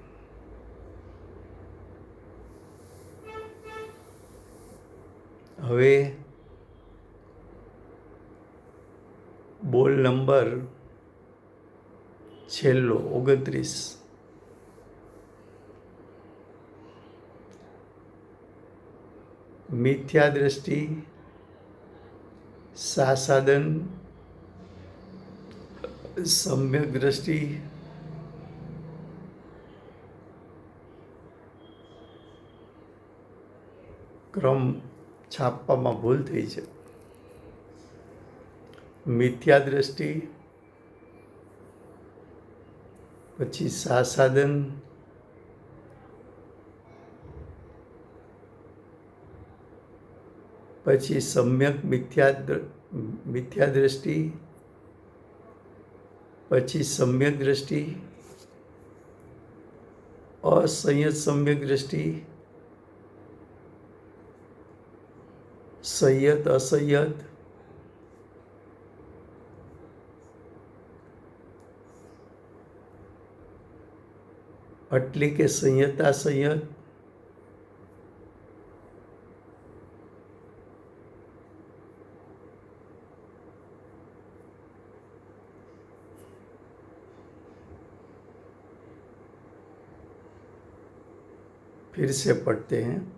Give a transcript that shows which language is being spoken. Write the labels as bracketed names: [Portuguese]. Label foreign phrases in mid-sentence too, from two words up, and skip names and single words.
[Gujarati] હવે બોલ નંબર છેલ્લો 29. મિથ્યા દ્રષ્ટિ सासादन, सम्यक दृष्टि, ક્રમ છાપવામાં ભૂલ થઈ છે. મિથ્યા દ્રષ્ટિ, પછી સાસાદન, પછી સમ્યક મિથ્યા દ્રષ્ટિ, પછી સમ્યક દ્રષ્ટિ, असंयत सम्यक दृष्टि, संयत असंयत, એટલે કે સંયતા સંયત, [Hindi] फिर से पढ़ते हैं.